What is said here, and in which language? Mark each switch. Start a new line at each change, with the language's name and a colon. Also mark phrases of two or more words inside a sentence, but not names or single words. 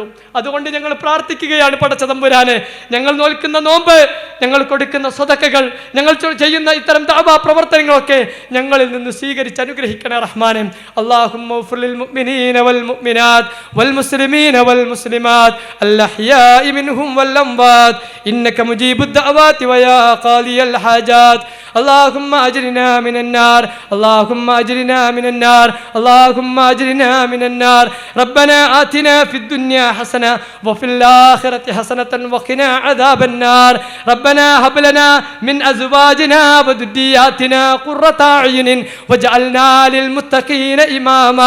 Malayalam: അതുകൊണ്ട് ഞങ്ങൾ പ്രാർത്ഥിക്കുകയാണ് പടച്ച തമ്പുരാനെ, ഞങ്ങൾ നോൽക്കുന്ന നോമ്പ്, ഞങ്ങൾ കൊടുക്കുന്ന സ്വതക്കകൾ, ഞങ്ങൾ ചെയ്യുന്ന ഇത്തരം ദഅവാ പ്രവർത്തനങ്ങളൊക്കെ ഞങ്ങളിൽ നിന്ന് സ്വീകരിച്ച് അനുഗ്രഹിക്കണേ റഹ്മാനെ.
Arabic: اللهم اغفر للمؤمنين والمؤمنات والمسلمين والمسلمات الأحياء منهم والأموات إنك مجيب الدعوات ويا قاضي الحاجات. اللهم أجرنا من النار، اللهم أجرنا من النار، اللهم أجرنا من النار. ربنا آتنا في الدنيا حسنة وفي الآخرة حسنة وقنا عذاب النار. ربنا هب لنا من أزواجنا وذرياتنا قرة أعين واجعلنا للمتقين إماما.